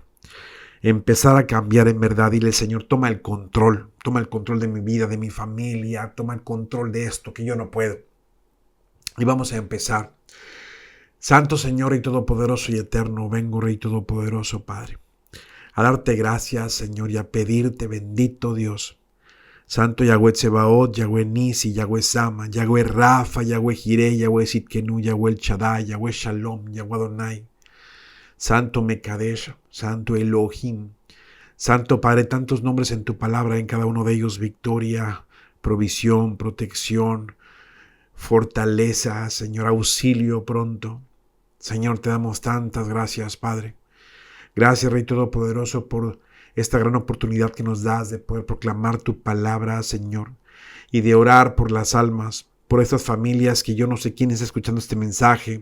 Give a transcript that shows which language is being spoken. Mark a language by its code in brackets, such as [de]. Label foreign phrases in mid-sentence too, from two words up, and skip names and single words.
[es] Empezar a cambiar en verdad. Dile, Señor, toma el control de mi vida, de mi familia, toma el control de esto que yo no puedo. Y vamos a empezar. Santo Señor y Todopoderoso y Eterno, vengo, Rey Todopoderoso, Padre, a darte gracias, Señor, y a pedirte, bendito Dios, Santo Yahweh Tsebaot, Yahweh Nisi, Yahweh Sama, Yahweh Rafa, Yahweh Jireh, Yahweh Sitkenu, Yahweh El Shaddai, Yahweh Shalom, Yahweh Adonai, Santo Mekadesh, Santo Elohim, Santo Padre, tantos nombres en tu palabra, en cada uno de ellos victoria, provisión, protección, fortaleza, Señor, auxilio pronto. Señor, te damos tantas gracias, Padre. Gracias, Rey Todopoderoso, por esta gran oportunidad que nos das de poder proclamar tu palabra, Señor, y de orar por las almas, por estas familias que yo no sé quién está escuchando este mensaje.